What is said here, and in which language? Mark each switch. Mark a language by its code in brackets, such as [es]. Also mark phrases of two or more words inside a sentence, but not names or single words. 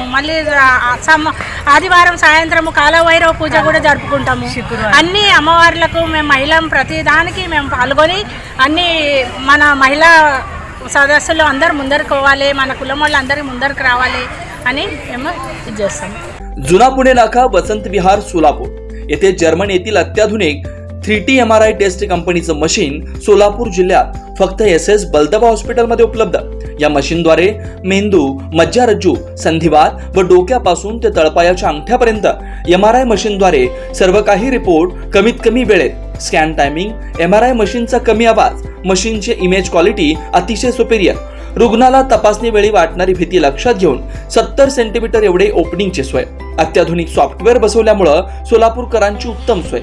[te] మళ్ళీ ఆదివారం సాయంత్రము కాలభైరవ పూజ కూడా జరుపుకుంటాము। అన్ని అమ్మవార్లకు మేము మహిళం ప్రతి దానికి మేము పాల్గొని అన్ని మన మహిళా సదస్సులు అందరు ముందరికి పోవాలి, మన కులం వాళ్ళు అందరి ముందరికి రావాలి అని మేము ఇది చేస్తాము। [mr] जुना पुणे नाका वसंत विहार सोलापूर येथे जर्मन येथील अत्याधुनिक 3T MRI टेस्ट कंपनीचं मशीन सोलापूर जिल्ह्यात फक्त SS बलदबा हॉस्पिटलमध्ये उपलब्ध। या मशीनद्वारे मेंदू, मज्जारज्जू, संधिवात व डोक्यापासून ते तळपायाच्या अंगठ्यापर्यंत MRI मशीनद्वारे सर्व काही रिपोर्ट कमीत कमी वेळेत, [en] scan timing, [mr] MRI मशीनचा कमी आवाज, मशीनचे [en] image quality [mr] अतिशय सुपेरियर, रुग्णाला तपासणी वेळी वाटणारी भीती लक्षात घेऊन 70 सेंटीमीटर एवढे ओपनिंगची सोय, अत्याधुनिक सॉफ्टवेअर बसवल्यामुळे सोलापूरकरांची उत्तम सोय।